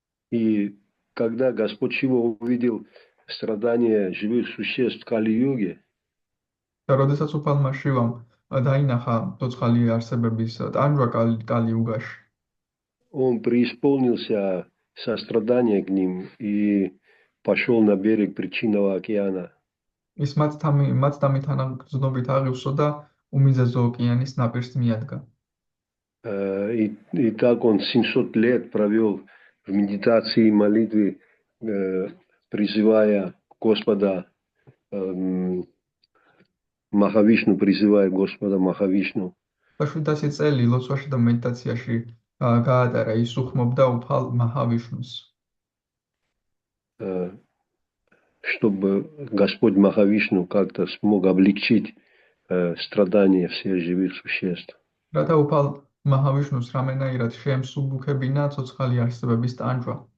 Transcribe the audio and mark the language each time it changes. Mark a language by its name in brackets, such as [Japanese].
[Russian] И когда Господь Шива увидел страдания живых существ в Кали-юге, [Georgian] და როდესაც უფალმა შივამ დაინახა ცოცხალი არსებების ტანჯვა კალი-იუგაში, [Russian] он преисполнился сострадания к ним и пошел на берег Причинного океана. [Georgian] ის მათდამი თანაგრძნობით აღივსო და უმიზეზო ოკეანის ნაპირს მიადგა. [Russian] И так он 700 лет провел в медитации и молитве, призывая Господа Махавишну, призывая Господа Махавишну. [Georgian] და 700 წელი ლოცვაში და მედიტაციაში გაატარა, ის უხმობდა უფალ მაჰავიშნუს. [Russian] Чтобы Господь Махавишну как-то смог облегчить страдания всех живых существ. [Georgian] რათა უფალ მაჰავიშნუს რამენაირად შეემსუბუქებინა ცოცხალი არსებების ტანჯვა.